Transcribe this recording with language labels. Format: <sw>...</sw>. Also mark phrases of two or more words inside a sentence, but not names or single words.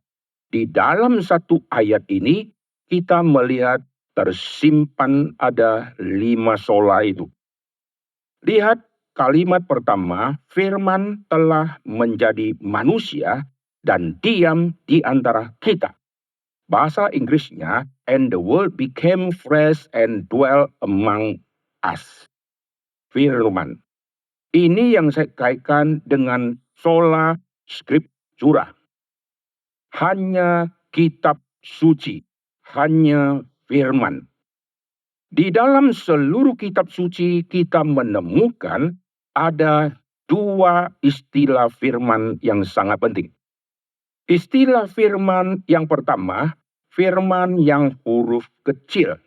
<id>Di dalam satu ayat ini, kita melihat tersimpan ada 5 sola itu. Lihat kalimat pertama, firman telah menjadi manusia dan diam di antara kita. Bahasa Inggrisnya,</id> <en>and the word became flesh and dwell among us.</en> <id>Firman. Ini yang saya kaitkan dengan</id> <la>sola scriptura.</la> <id>Hanya kitab suci, hanya firman. Di dalam seluruh kitab suci kita menemukan ada 2 istilah firman yang sangat penting. Istilah firman yang pertama, firman yang huruf kecil.</id>